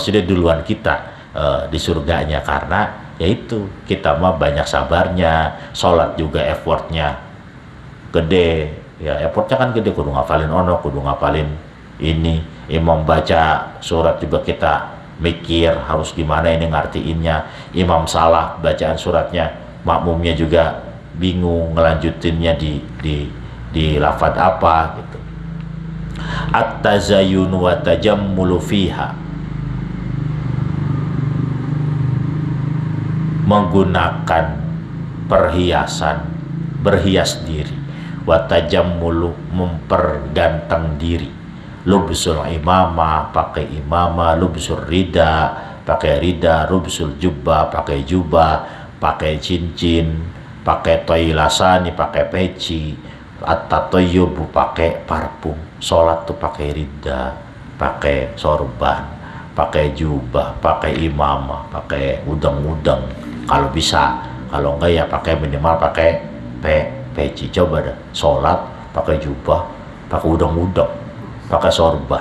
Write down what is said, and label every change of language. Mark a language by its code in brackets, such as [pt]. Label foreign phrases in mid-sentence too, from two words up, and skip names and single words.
[id] dia duluan kita di surganya, karena yaitu kita mah banyak sabarnya, sholat juga effortnya gede, ya effortnya kan gede, kudu ngafalin ono, kudu ngafalin ini, imam baca surat juga kita mikir harus gimana ini ngartiinnya, imam salah bacaan suratnya, makmumnya juga bingung ngelanjutinnya di lafadz apa gitu. [ar] التزين والتجمل فيها, [id] menggunakan perhiasan, berhias diri, [ar] والتجمل, [id] memperganteng diri, [ar] لبس العمامة, [id] pakai imamah, [ar] لبس الرداء, [id] pakai rida, [ar] لبس الجبة, [id] pakai jubah, pakai cincin, pakai toilasani, pakai peci, at-tatayyubu, pakai parfum. Sholat tuh pakai rida, pakai sorban, pakai jubah, pakai imamah, pakai udang-udang kalau bisa, kalau enggak ya pakai minimal pakai peci. Coba dah sholat pakai jubah, pakai udang-udang, pakai sorban.